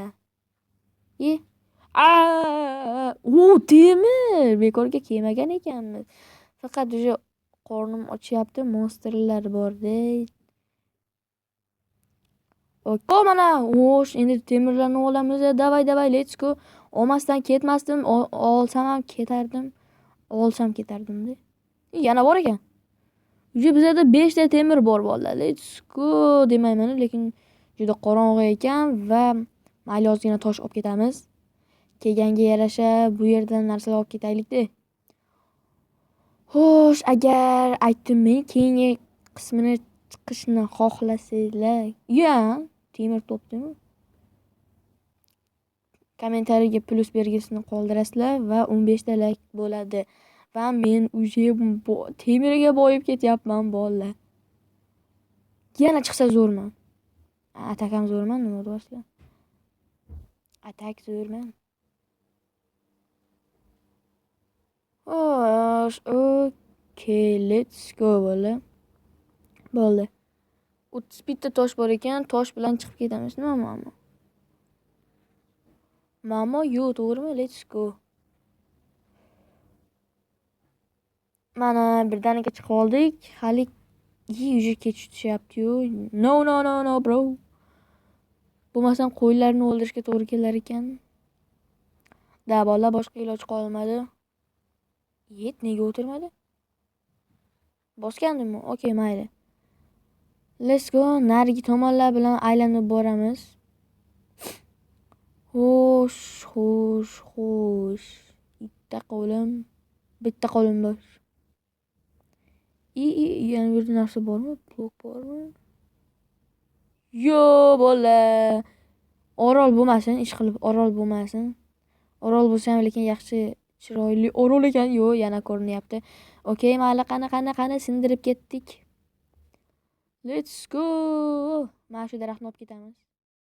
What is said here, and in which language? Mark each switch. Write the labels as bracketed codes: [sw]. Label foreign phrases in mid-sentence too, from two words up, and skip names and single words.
[uz] Temir! Bekorga kelmagan ekanmiz. Faqat o'sha qornim ochyapti, monsterlar bor-da. [en] Okay, [uz] mana, endi temirlarni olamiz. Davay, [en] let's go. [uz] Olmasdan ketmasdim, olsam ham ketardim. Olsam ketardim-da. Yana bor ekan. Bizda 5 ta temir bor bolalar. [en] Let's go [uz] demayman, lekin juda qorong'i ekan va mayli ozgina tosh olib ketamiz. Kelganga yarasha bu yerdan narsalar olib ketaylik-da. Xo'sh, agar aytdim-men keyingi qismini chiqishni xohlasanglar, temir topdimi? Kommentariyaga plus belgisini qoldirasizlar va 15 ta like bo'ladi. Va men uje temirga boyib ketyapman bolalar. Yana chiqsa zo'rman. Atak ham zo'rman, nima deyapsizlar? Atak zo'rman. [en] Okay, let's go bola. [uz] Bo'ldi. 30 bitta tosh bor ekan, tosh bilan chiqib ketamiz. Nima mamo? Mamo, yo'q, to'g'rimi? [en] Let's go. [uz] Mana birdaniga chiqib oldik. Hali уже kech tushyapti-yu. [en] No, bro. [uz] Bo'lmasam qo'ylarni o'ldirishga to'g'ri kelar ekan. Da bola boshqa iloj qolmadi. Nega o'tirmadi? Bosgandimmi? Okay, mayli. [en] Let's go. [uz] Narigi tomonlar bilan aylanib boramiz. Xo'sh. Bitta qo'lim bor. Yana bir narsa bormi? Blok bormi? Yo, bola. Orol bo'lmasin, ish qilib orol bo'lmasin. Orol bo'lsa ham lekin yaxshi chiroyli orol ekan. Yo'q, yana ko'rinyapti. Okay, mayli, qani sindirib ketdik. [en] Let's go. [uz] Mana shu daraxtni olib ketamiz.